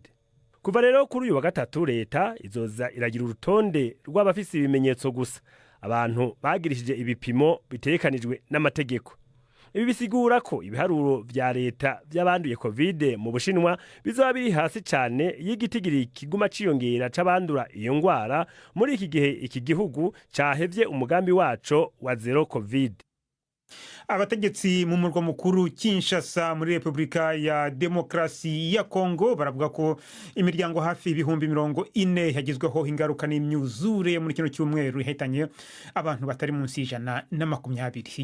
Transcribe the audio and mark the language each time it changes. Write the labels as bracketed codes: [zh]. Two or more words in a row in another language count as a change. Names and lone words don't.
[rn] Kuva rero kuri uyu wa gatatu leta izoza iragira urutonde rw'abafise ibimenyetso gusa, abantu bagirishije ibipimo bitekanijwe n'amategeko. Ibi bisigura ko ibiharuro vya leta by'abanduye COVID mu Bushinwa bizoba biri hasi cyane y'igitigiri kiguma ciyongera c'abandura iyo ngwara muri iki gihe iki gihugu cahevye umugambi waco wa zero COVID. [rw] Abategetsi mu murwa mukuru Kinshasa muri Repubulika ya Demokarasi ya Congo baravuga ko imiryango hafi ibihumbi 40 yagizweho ingaruka n'imyuzure muri kino cyumweru ihitanye abantu batari munsi y'120.